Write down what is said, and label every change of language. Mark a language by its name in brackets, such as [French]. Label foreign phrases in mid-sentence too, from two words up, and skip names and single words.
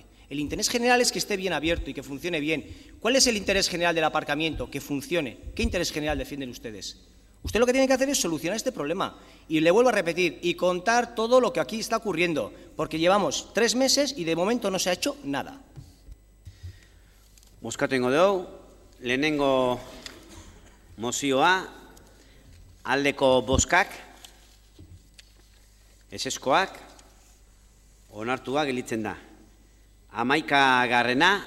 [Spanish] El interés general es que esté bien abierto y que funcione bien. ¿Cuál es el interés general del aparcamiento? Que funcione. ¿Qué interés general defienden ustedes? Usted lo que tiene que hacer es solucionar este problema. Y le vuelvo a repetir, y contar todo lo que aquí está ocurriendo, porque llevamos 3 meses y de momento no se ha hecho nada. [Basque] Bozkatu ingo dugu, lehenengo mozioa, aldeko bozkak, eseskoak, onartua gelditzen da. 11.